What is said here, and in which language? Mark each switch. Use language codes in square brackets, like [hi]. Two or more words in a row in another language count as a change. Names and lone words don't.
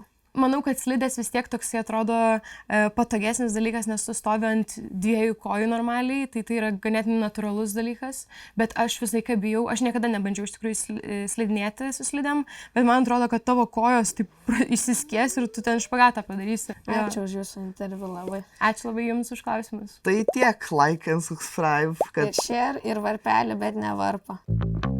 [lt] Manau, kad slidės vis tiek toksai atrodo patogesnis dalykas, nes tu stovi ant 2 kojų normaliai, tai yra ganėtinai natūralus dalykas, bet aš visą laiką bijau, aš niekada nebandžiau iš tikrųjų slidinėti su slidėm, bet man atrodo, kad tavo kojos taip išsiskies ir tu ten špagatą padarysi. Ačiū už jūsų interviu labai. Ačiū labai jums už klausimus. Tai tiek, [en] like and subscribe, [lt] Ir share, ir varpelį, bet ne varpą.